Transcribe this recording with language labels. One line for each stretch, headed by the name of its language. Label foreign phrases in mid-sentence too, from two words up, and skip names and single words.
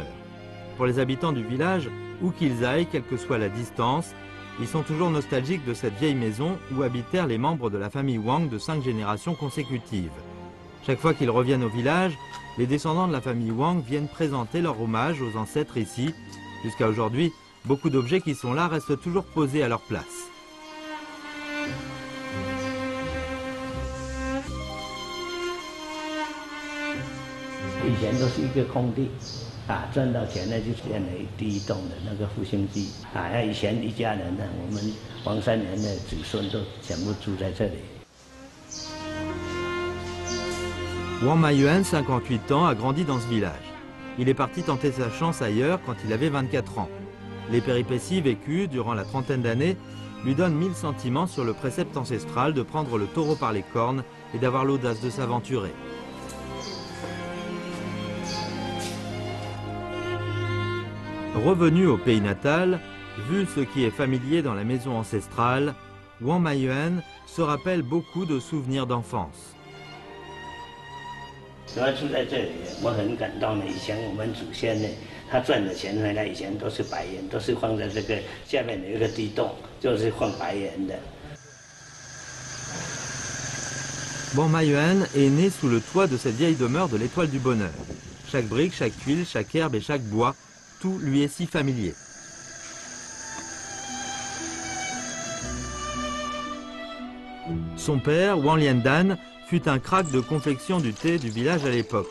French: Pour les habitants du village, où qu'ils aillent, quelle que soit la distance, ils sont toujours nostalgiques de cette vieille maison où habitèrent les membres de la famille Wang de 5 générations consécutives. Chaque fois qu'ils reviennent au village, les descendants de la famille Wang viennent présenter leur hommage aux ancêtres ici. Jusqu'à aujourd'hui, beaucoup d'objets qui sont là restent toujours posés à leur place.
Chinese: 以前都是一个空地，赚到钱呢就建了第一栋的那个复兴记，以前一家人呢，我们王三人的子孙都全部住在这里。
French: Wang Maiyuan, 58 ans, a grandi dans ce village. Il est parti tenter sa chance ailleurs quand il avait 24 ans. Les péripéties vécues durant la trentaine d'années lui donnent 1000 sentiments sur le précepte ancestral de prendre le taureau par les cornes et d'avoir l'audace de s'aventurer. Revenu au pays natal, vu ce qui est familier dans la maison ancestrale, Wang Maiyuan se rappelle beaucoup de souvenirs d'enfance.
Chinese: 主要住在这里，我很感动的。以前我们祖先呢，他赚的钱回来，以前都是白银，都是放在这个下面有一个地洞，就是放白银的。
French: Wang Maiyuan est né sous le toit de cette vieille demeure de l'étoile du bonheur. Chaque brique, chaque tuile, chaque herbe et chaque bois, tout lui est si familier. Son père, Wang Liandan, fut un crack de confection du thé du village à l'époque.